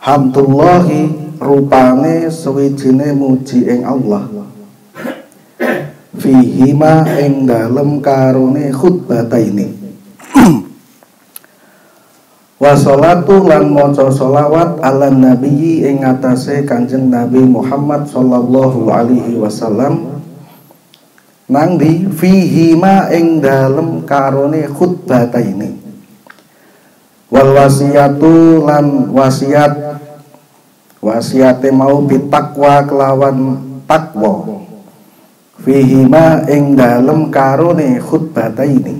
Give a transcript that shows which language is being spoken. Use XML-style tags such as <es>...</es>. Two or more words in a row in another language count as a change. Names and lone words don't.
<jv>Hamdulillahi rupane suwijine muji ing Allah. Fihima ing dalem karone khutbataini.</jv> <ar>والصلاة</ar> <jv>lan maca sholawat</jv> <ar>على النبي</ar> <jv>ing atase Kanjeng Nabi Muhammad</jv> <ar>صلى الله عليه وسلم</ar> <jv>nang di fihima ing dalem karone khutbataini.</jv> <ar>والوصية</ar> <jv>lan wasiate mau bitakwa kelawan takwa. Fihima ing dalem karone khutbataini.</jv>